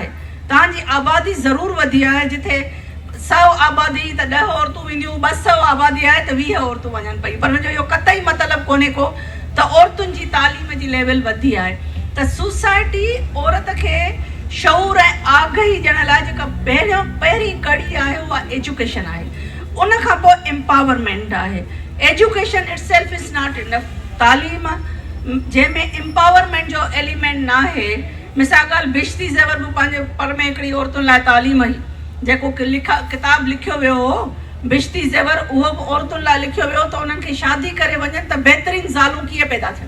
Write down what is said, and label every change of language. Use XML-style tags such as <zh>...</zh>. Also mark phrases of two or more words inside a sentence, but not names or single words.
<sd>तव्हांजी आबादी ज़रूरु वधी आहे। जिथे 100 आबादी त 10 औरतूं वेंदियूं, 200 आबादी आहे त 20 औरतूं वञनि पई। पर मुंहिंजो इहो कतई मतिलबु कोन्हे को त औरतुनि जी तालीम जी लेवल वधी आहे। त सोसाइटी औरत खे शऊर ऐं आगाही ॾियण लाइ जेका पहिरीं कड़ी आहे उहा एजुकेशन आहे। उन खां पोइ एम्पावरमेंट आहे।</sd> <en>Education itself is not enough.</en> <sd>तालीम जंहिंमें एम्पावरमेंट जो एलिमेंट न आहे। मिसाल ॻाल्हि, बिश्ती ज़ेवर बि पंहिंजे पर में हिकिड़ी औरतुनि लाइ तालीम हुई। जेको किताबु लिखियो वियो हो बिश्ती ज़ेवर, उहो बि औरतुनि लाइ लिखियो वियो त उन्हनि खे शादी करे वञनि त बहितरीनु ज़ालूं कीअं पैदा थियनि।</sd>